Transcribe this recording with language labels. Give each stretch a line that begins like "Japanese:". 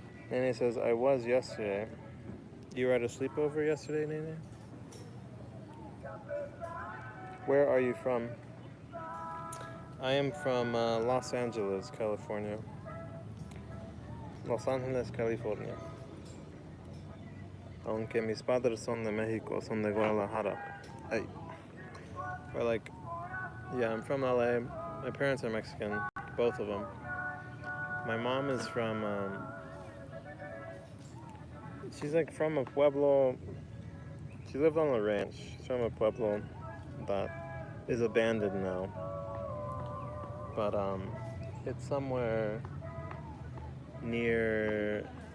English: Nene says, I was yesterday. You were at a sleepover yesterday, Nene? Where are you from? I am from Los Angeles, California. Los Angeles, California.
Spanish: Aunque mis padres son de Mexico, son de Guadalajara.
English: Hey. Or like, yeah, I'm from LA. My parents are Mexican, both of them. My mom is from, she's like from a pueblo. She lived on a ranch. She's from a pueblo that is abandoned now. But it's somewhere near.